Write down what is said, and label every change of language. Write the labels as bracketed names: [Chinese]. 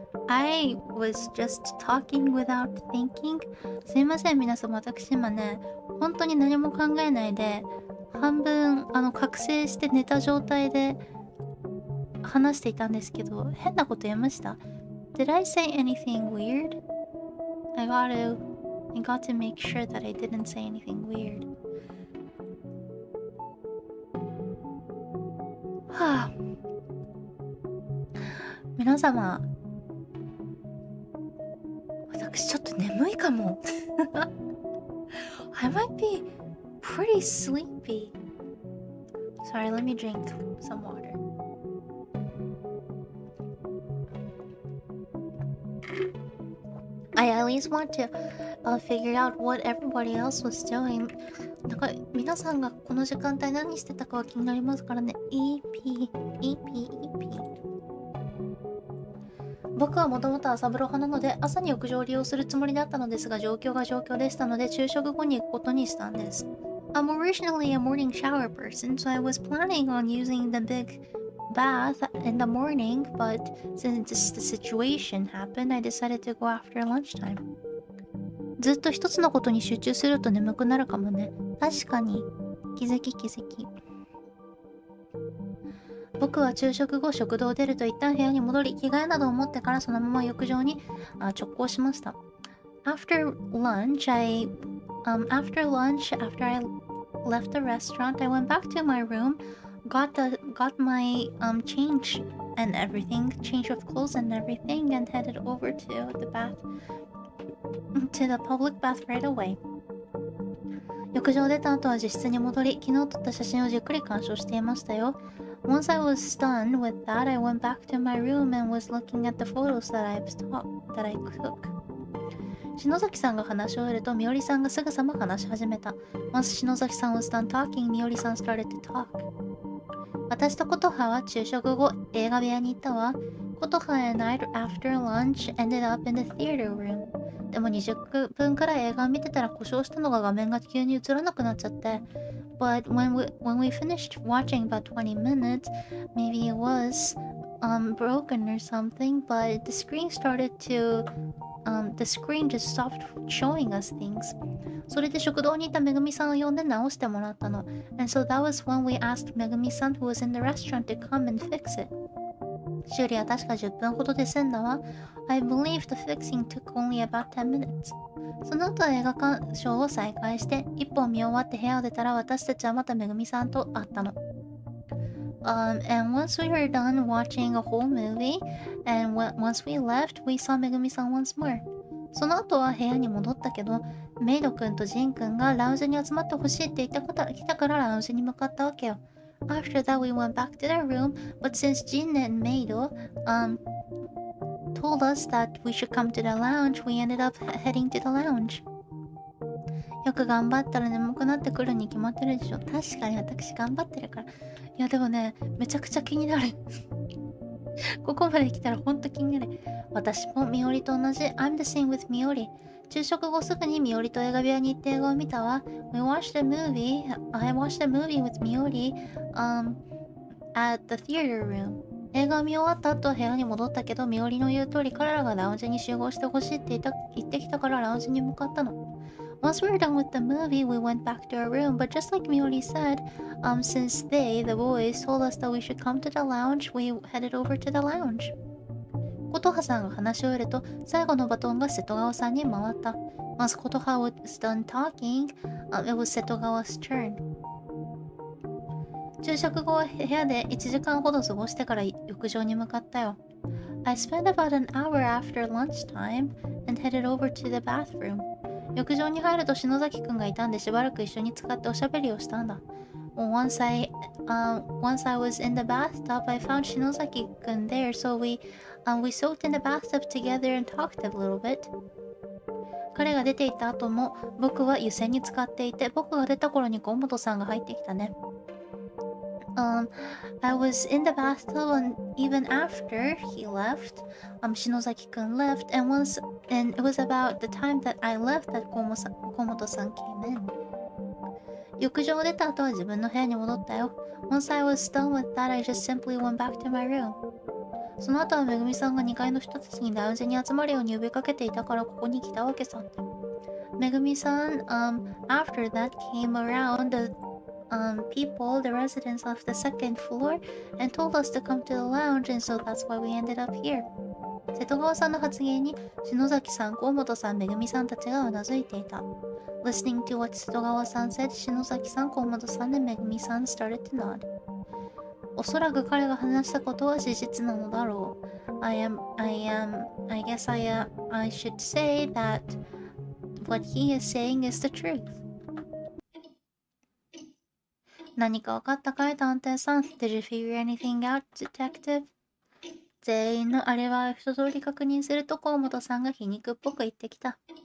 [English] I was just talking without thinking. [Japanese] すいません皆様、私今ね、本当に何も考えないで、半分覚醒して寝た状態で話していたんですけど、変なこと言いました。 [English] Did I say anything weird? I got to make sure that I didn't say anything weird. はあ。 [Japanese] 皆様、私ちょっと眠いかも。 [English] I might be pretty sleepy. Sorry, let me drink some water. I at least want to figure out what everybody else was doing. [Japanese] なんか皆さんがこの時間帯何してたかは気になりますからね。 EP。僕はもともと朝風呂派なので朝に浴場を利用するつもりだったのですが、状況が状況でしたので昼食後に行くことにしたんです。 [English] I'm originally a morning shower person, so I was planning on using the big bath in the morning, but since the situation happened, I decided to go after lunchtime. [Japanese] ずっと一つのことに集中すると眠くなるかもね。確かに。気づき。僕は昼食後食堂を出ると一旦部屋に戻り、着替えなどを持ってからそのまま浴場に直行しました。 [English] After lunch, after I left the restaurant, I went back to my room, got my change and everything, change of clothes and everything, and headed over to the public bath right away. [Japanese] 浴場を出た後は自室に戻り、昨日撮った写真をじっくり鑑賞していましたよ。 [English] Once I was done with that, I went back to my room and was looking at the photos that I took. [Japanese] 篠崎さんが話し終えると、みおりさんがすぐさま話し始めた。 [English] Once 篠崎さん was done talking, みおりさん started to talk. [Japanese] 私と琴葉は昼食後、映画部屋に行ったわ。 [English] 琴葉 and I, after lunch, ended up in the theater room. [Japanese] でも20分くらい映画を見てたら故障したのが画面が急に映らなくなっちゃって。 [English] But when we finished watching about 20 minutes, maybe it was broken or something, but the screen just stopped showing us things. [Japanese] それで食堂にいためぐみさんを呼んで直してもらったの。 [English] And so that was when we asked Megumi-san who was in the restaurant to come and fix it. [Japanese] 修理は確か10分ほどで済んだわ。 [English] I believe the fixing took only about 10 minutes. [Japanese] その後映画鑑賞を再開して一本見終わって部屋を出たら私たちはまためぐみさんと会ったの。 [English] And once we were done watching a whole movie, and once we left, we saw Megumi-san once more. [Japanese] その後は部屋に戻ったけど、メイドくんとジンくんがラウンジに集まってほしいって言ったから来たからラウンジに向かったわけよ。 [English] After that, we went back to their room, but since Jin and Meido told us that we should come to the lounge, we ended up heading to the lounge. [Japanese] よく頑張ったら眠くなってくるに決まってるでしょ。確かに私頑張ってるから。いやでもね、めちゃくちゃ気になる。ここまで来たらほんと気になる。私もみおりと同じ。 [English] I'm the same with みおり。 [Japanese] 昼食後すぐにみおりと映画部屋に行って映画を見たわ。 [English] I watched a movie with みおり、at the theater room. [Japanese] 映画を見終わった後部屋に戻ったけど、みおりの言う通り彼らがラウンジに集合してほしいって言ってきたからラウンジに向かったの。 [English] Once we were done with the movie, we went back to our room, but just like Miori said, since the boys, told us that we should come to the lounge, we headed over to the lounge. [Japanese] 琴葉さんが話し終えると、最後のバトンが瀬戸川さんに回った。 [English] Once 琴葉 was done talking, it was 瀬戸川 's turn. [Japanese] 昼食後は部屋で1時間ほど過ごしてから浴場に向かったよ。 [English] I spent about an hour after lunchtime and headed over to the bathroom. [Japanese] 浴場に入ると篠崎くんがいたんでしばらく一緒に使っておしゃべりをしたんだ。 [English] Once I was in the bathtub, I found 篠崎くん there, so we We soaked in the bathtub together and talked a little bit. [Japanese] 彼が出ていった後も僕は湯煎に使っていて、僕が出た頃に河本さんが入ってきたね。 [English] I was in the bathtub and even after he left, Shinozaki-kun left, and it was about the time that I left that 河本さん came in. [Japanese] 浴場を出た後は自分の部屋に戻ったよ。 [English] Once I was done with that, I just simply went back to my room. [Japanese] その後はめぐみさんが2階の人たちにラウンジに集まるように呼びかけていたからここに来たわけさ。 [English] めぐみさん、after that came around the people, the residents of the second floor, and told us to come to the lounge, and so that's why we ended up here. [Japanese] 瀬戸川さんの発言に篠崎さん、河本さん、めぐみさんたちがうなずいていた。 [English] Listening to what 瀬戸川さん said, 篠崎さん、河本さんでめぐみさん started to nod. [Japanese] おそらく彼が話したことは事実なのだろう。 [English] I guess I should say that what he is saying is the truth. [Japanese] 何か分かったかい探偵さん [English] Did you figure anything out, detective? [Japanese] 全員のアリバイを一通り確認すると河本さんが皮肉っぽく言ってきた。